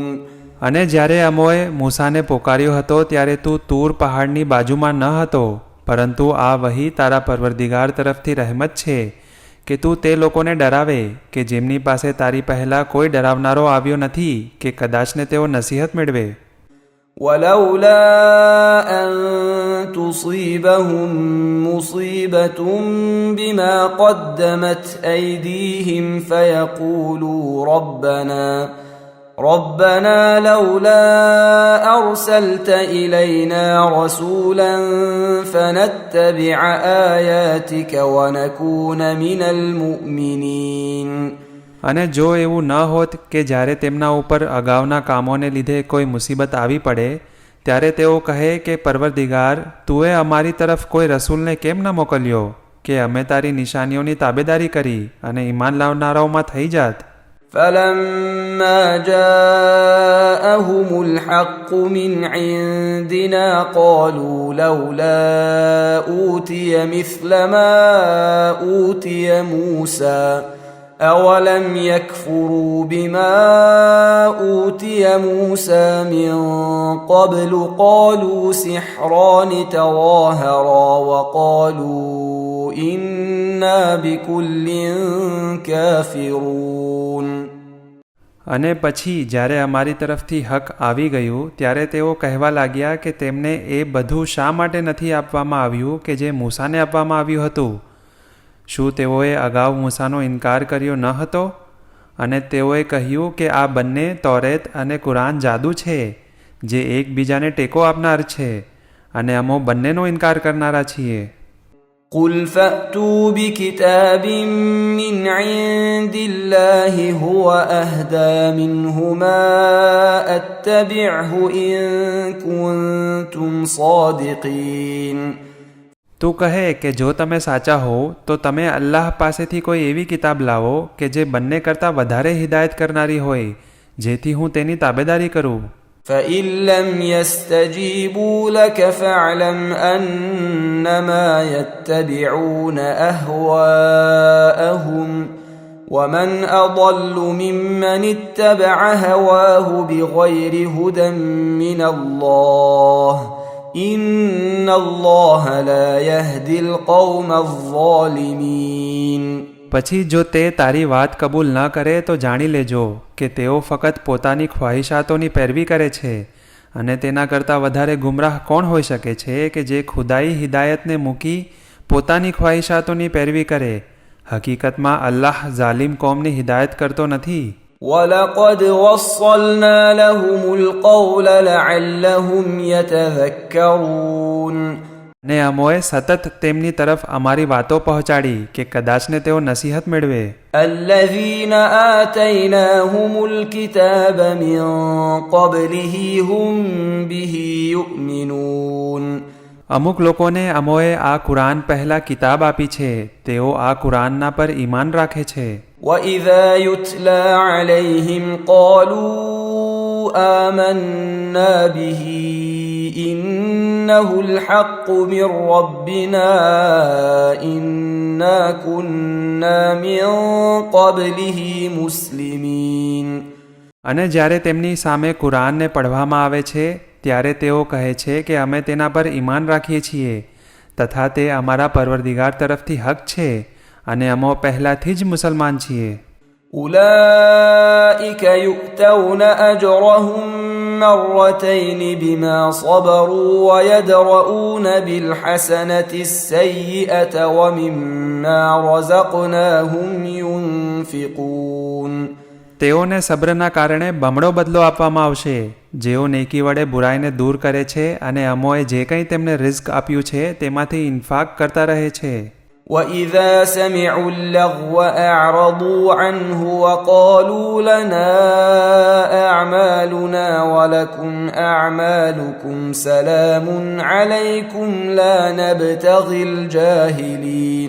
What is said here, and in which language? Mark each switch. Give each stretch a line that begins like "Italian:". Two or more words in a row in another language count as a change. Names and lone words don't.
Gujarati: અને જ્યારે અમોએ મૂસાને પોકાર્યો હતો ત્યારે તું તૂર પહાડની બાજુમાં ન હતો, પરંતુ આ વહી તારા પરવરદિગાર તરફથી રહેમત છે કે તું તે લોકોને ડરાવે કે જેમની પાસે તારી પહેલાં કોઈ ડરાવનારો આવ્યો નથી કે કદાચને તેઓ નસીહત મેળવે.
Arabic: ولولا أن تصيبهم مصيبة بما قدمت أيديهم فيقولوا ربنا لولا أرسلت إلينا رسولا فنتبع آياتك ونكون من المؤمنين.
Gujarati: અને જો એવું ન હોત કે જ્યારે તેમના ઉપર અગાઉના કામોને લીધે કોઈ મુસીબત આવી પડે ત્યારે તેઓ કહે કે પરવરદિગાર, તુએ અમારી તરફ કોઈ રસૂલને કેમ ન મોકલ્યો કે અમે તારી નિશાનીઓની તાબેદારી કરી અને ઈમાન લાવનારાઓમાં થઈ જાત.
Arabic: فلما جاءهم الحق من عندنا قالوا لولا أوتي مثل ما أوتي موسى أولم يكفروا بما أوتي موسى من قبل قالوا سحران تظاهرا وقالوا إنا بكل كافرون.
Gujarati: અને પછી જ્યારે અમારી તરફથી હક આવી ગયું ત્યારે તેઓ કહેવા લાગ્યા કે તેમને એ બધું શા માટે નથી આપવામાં આવ્યું કે જે મૂસાને આપવામાં આવ્યું હતું. શું તેઓએ અગાઉ મૂસાનો ઇનકાર કર્યો ન હતો? અને તેઓએ કહ્યું કે આ બંને તૌરેત અને કુરાન જાદુ છે જે એકબીજાને ટેકો આપનાર છે અને અમો બંનેનો ઇનકાર કરનારા છીએ.
Arabic: قل فأتوا بكتاب من عند الله هو أهدى منهما أتبعه إن كنتم صادقين.
Gujarati: તું કહે કે જો તમે સાચા હો તો તમે અલ્લાહ પાસેથી કોઈ એવી કિતાબ લાવો કે જે બંને કરતાં વધારે હિદાયત કરનારી હોય જેથી હું તેની તાબેદારી કરું.
Arabic: فإن لم يستجيبوا لك فاعلم أنما يتبعون أهواءهم ومن أضل ممن اتبع هواه بغير هدى من الله إن الله لا يهدي القوم الظالمين.
Gujarati: પછી જો તે તારી વાત કબૂલ ન કરે તો જાણી લેજો કે તેઓ ફક્ત પોતાની ખ્વાહિશાતોની પેરવી કરે છે અને તેના કરતાં વધારે ગુમરાહ કોણ હોઈ શકે છે કે જે ખુદાઈ હિદાયતને મૂકી પોતાની ખ્વાહિશાતોની પેરવી કરે. હકીકતમાં અલ્લાહ ઝાલિમ કોમની હિદાયત કરતો નથી.
Arabic: وَلَقَدْ وَصَّلْنَا لَهُمُ الْقَوْلَ لَعَلَّهُمْ يَتَذَكَّرُونَ.
Gujarati: ને અમોએ સતત તેમની તરફ અમારી વાતો પહોંચાડી કે કદાચને તેઓ નસીહત મેળવે.
Arabic: الَّذِينَ آتَيْنَاهُمُ الْكِتَابَ مِنْ قَبْلِهِ هُمْ بِهِ يُؤْمِنُونَ.
Gujarati: અમુક લોકોને અમોએ આ કુરાન પહેલાં કિતાબ આપી છે, તેઓ આ કુરાનના પર ઈમાન રાખે છે.
Arabic: وَإِذَا يُتْلَى عَلَيْهِمْ قَالُوا آمَنَّا بِهِ إِنَّهُ الْحَقُّ مِنْ رَبِّنَا إِنَّا كُنَّا مِنْ قَبْلِهِ مُسْلِمِينَ.
Gujarati: અને જ્યારે તેમની સામે કુરાનને પઢવામાં આવે છે ત્યારે તેઓ કહે છે કે અમે તેના પર ઈમાન રાખીએ છીએ તથા તે અમારા પરવરદિગાર તરફથી હક છે અને અમો પહેલાંથી જ મુસલમાન છીએ.
Arabic: أولئك يؤتون أجرهم مرتين بما صبروا ويدرؤون بالحسنة السيئة ومما رزقناهم ينفقون.
Gujarati: તેઓને સબ્રના કારણે બમણો બદલો આપવામાં આવશે જેઓ નેકી વડે બુરાઈને દૂર કરે છે અને અમોએ જે કંઈ તેમને રિઝ્ક આપ્યું છે તેમાંથી ઇન્ફાક કરતા રહે છે.
Arabic: وَإِذَا سَمِعُوا اللَّغْوَ أَعْرَضُوا عَنْهُ وَقَالُوا لَنَا أَعْمَالُنَا وَلَكُمْ أَعْمَالُكُمْ سَلَامٌ عَلَيْكُمْ لَا نَبْتَغِي الْجَاهِلِينَ.